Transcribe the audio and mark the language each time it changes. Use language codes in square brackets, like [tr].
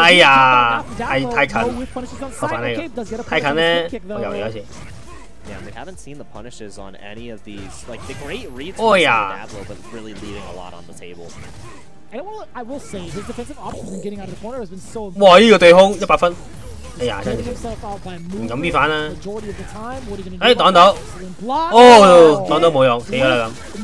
[zh] 哎呀，太近，我反呢個太近咧，我又嚟一次。 [en] Yeah, we haven't seen the punishes on any of these. Like the great reads from Diablo, but really leaving a lot on the table. I will say his defensive options in getting out of the corner has been so. [zh] 哇！呢個對空100分。哎呀，真係唔敢 V 反啦！哎，擋到，哦，擋到冇用，死啦咁。